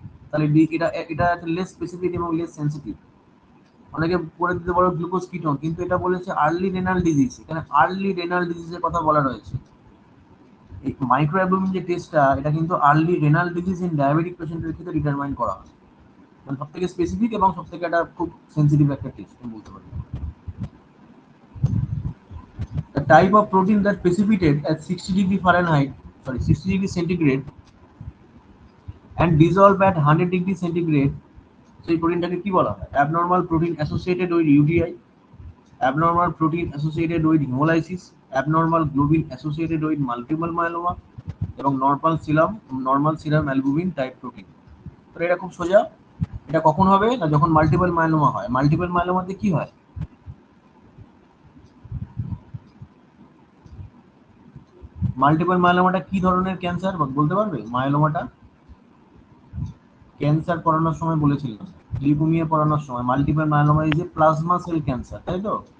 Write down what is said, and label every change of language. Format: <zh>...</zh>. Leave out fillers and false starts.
<bn>তাহলে এটা এটা লেস স্পেসিফিক এবং লেস সেন্সিটিভ। অনেকে পড়ে দিতে পারো গ্লুকোজ কিটোন, কিন্তু এটা বলেছে আর্লি রেনাল ডিজিজ, এখানে আর্লি রেনাল ডিজিজের কথা বলা রয়েছে। এই মাইক্রোঅ্যালবুমিন যে টেস্টটা, এটা কিন্তু early renal disease in diabetic পেশেন্টের ক্ষেত্রে ডিটারমাইন করা হয়, মানে সব থেকে স্পেসিফিক এবং সব থেকে একটা খুব সেন্সিটিভ একটা টেস্ট আমি বলতে পারি।</bn> <en>The type of protein that precipitate at 60 degree Fahrenheit, 60 degree centigrade and dissolve at 100 degree centigrade,</en> <bn>সেই প্রোটিনটাকে কি বলা হয়?</bn> <en>Abnormal protein associated with UTI, abnormal protein associated with hemolysis, abnormal globin associated with multiple myeloma এবং normal serum albumin type protein.</en> <bn>তো এটা খুব সোজা। এটা কখন হবে না, যখন মাল্টিপল মাইলোমা হয়। মাল্টিপল মাইলোমাতে কি হয়, মাল্টিপল মাইলোমাটা কি ধরনের ক্যান্সার বলতে পারবে? মাইলোমাটা ক্যান্সার পড়ানোর সময় বলেছিলাম, লিউকেমিয়া পড়ানোর সময়, multiple myeloma is a plasma cell cancer, তাই তো?</bn>